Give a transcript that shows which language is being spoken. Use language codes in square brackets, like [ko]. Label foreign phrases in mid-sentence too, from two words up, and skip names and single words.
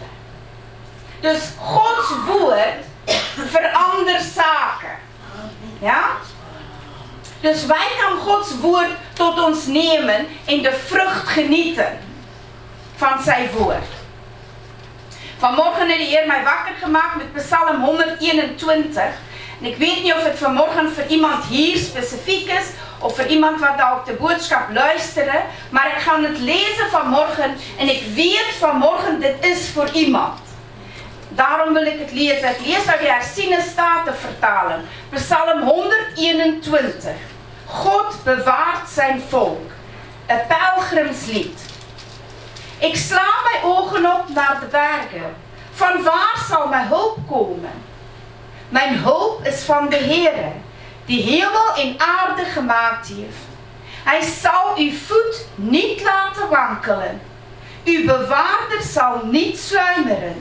[nl] Dus Gods woord verandert zaken. Ja? Dus wij kan Gods woord tot ons nemen en de vrucht genieten van zijn woord. [af] Vanmorgen het die Heer my wakker gemaak met Psalm 121. En ek weet nie of dit vanmorgen vir iemand hier spesifiek is, of vir iemand wat dalk die boodskap luister, maar ek gaan dit lees vanmorgen, en ek weet vanmorgen dit is vir iemand. Daarom wil ek het lees. Ek lees uit die Hersiene Statenvertaling, Psalm 121. [nl] God bewaart zijn volk, 'n pelgrimslied. Ek sla my ogen op naar de bergen. Van waar zal mijn hulp komen? Mijn hulp is van de Heere, die hemel en aarde gemaakt heeft. Hij zal uw voet niet laten wankelen. Uw bewaarder zal niet sluimeren.